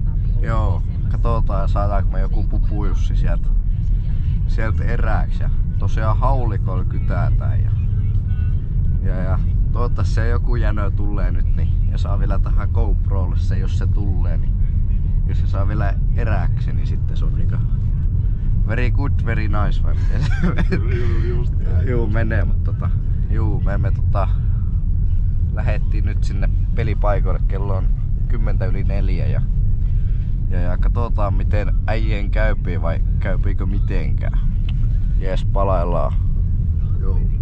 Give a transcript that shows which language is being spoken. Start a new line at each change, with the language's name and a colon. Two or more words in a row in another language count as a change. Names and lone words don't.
Finnish: Joo, katsotaan saadaanko me joku pupujussi sieltä erääksi. Ja tosiaan haulikoilla kytäätään ja toivottavasti se joku jänö tulee nyt niin, ja saa vielä tähän GoProlle se, jos se tulee, niin jos se saa vielä erääksi, niin sitten se on niinku
English: very good, very nice
Finnish: vai miten se juu menee, mutta me lähettiin nyt sinne pelipaikoille, kello on 4:10 ja katsotaan miten äijien käypii vai käypiikö mitenkään. Jees, palaillaan. Joo.